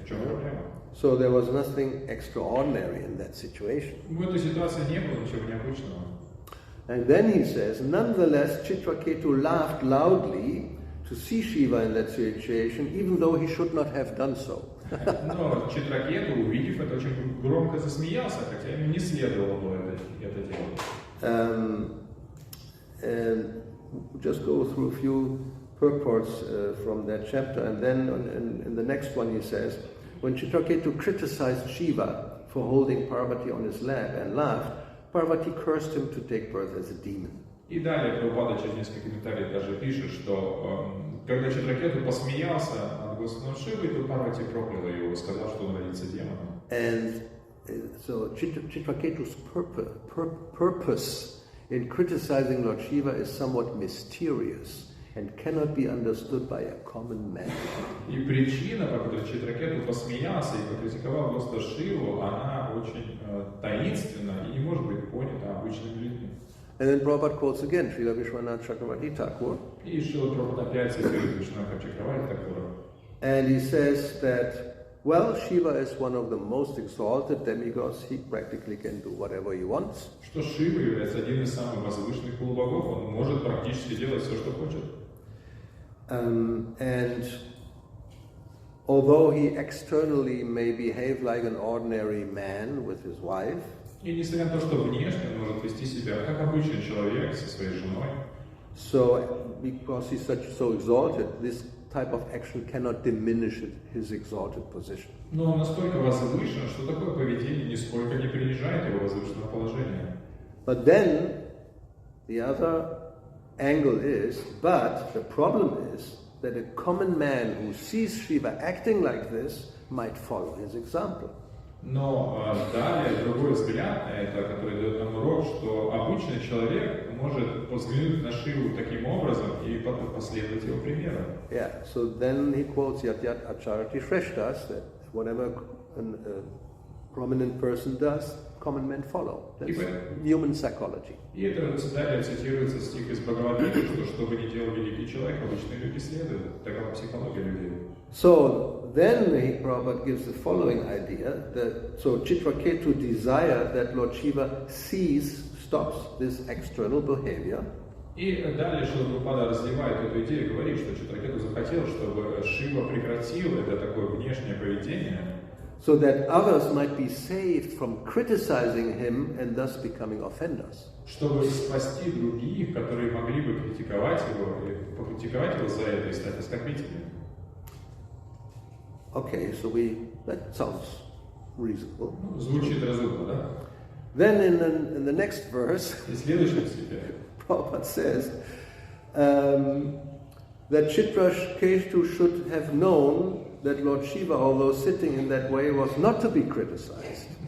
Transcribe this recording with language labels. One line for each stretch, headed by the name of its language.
Russian: В чем проблема?
English: So there was nothing extraordinary in that situation.
Russian: В этой ситуации не было ничего необычного.
English: And then he says, nonetheless, Chitraketu laughed loudly to see Shiva in that situation, even though he should not have done so.
Russian: Но Читракету, увидев это, очень громко засмеялся, хотя ему не следовало было это делать.
English: And just go through a few purports from that chapter, and then in the next one he says, when Chitraketu criticized Shiva for holding Parvati on his lap and laughed, Parvati cursed him to take birth as a demon.
Russian: И далее Прабхупада через несколько комментариев даже пишет, что когда Читракету посмеялся над Господом Шивой, то Парвати прокляла его, сказав, что он родится демоном.
English: And so Chitraketu's purpose in criticizing Lord Shiva is somewhat mysterious and cannot be understood by a common man.
Russian: И причина, по которой Читракету посмеялся и покритиковал Господа Шиву, она очень таинственна и не может быть понята обычными людьми.
English: And then Prabhupada quotes again Srila Vishwanath Chakravarti Thakur.
Russian: И Шрила Прабхупада опять цитирует Вишванаха Чакраварти Thakura.
English: And he says that, well, Shiva is one of the most exalted demigods. He practically can do whatever he wants.
Russian: Что Шива является одним из самых возвышенных полубогов, он может практически делать все, что хочет.
English: And although he externally may behave like an ordinary man with his wife,
Russian: И несмотря на то, что внешне он может вести себя как обычный человек со своей женой,
English: so because he's so exalted, this type of action cannot diminish his exalted position.
Russian: но он настолько возвышен, что такое поведение нисколько не принижает его возвышенного положения.
English: But then the other angle is, but the problem is that a common man who sees Shiva acting like this might follow his example.
Russian: Но далее другой взгляд на это, который дает нам урок, что обычный человек может взглянуть на Шиву таким образом и потом последовать его примеру.
English: Yeah, so then he quotes Yat Yat Acharati Shreshtas, that whatever prominent person does, common men follow. That's human psychology.
Russian: И это далее цитируется стих из Бхагавадгиты, что бы ни делал великий человек, обычные люди следуют. Такова психология людей.
English: So then Prabhupada gives the following idea that so Chitraketu desired that Lord Shiva stops this external behavior.
Russian: И далее Шрила Прабхупада развивает эту идею и говорит, что Читракету захотел, чтобы Шива прекратил это такое внешнее поведение,
English: so that others might be saved from criticizing him and thus becoming offenders.
Russian: Чтобы спасти других, которые могли бы критиковать его, или покритиковать его за это и стать оскорбителями.
English: Okay, so that sounds reasonable.
Russian: Звучит разумно, да?
English: Then in the next verse,
Russian: И следующем стихе
English: Prabhupada says that Chitraketu should have known that Lord Shiva, although sitting in that way, was not to be criticized.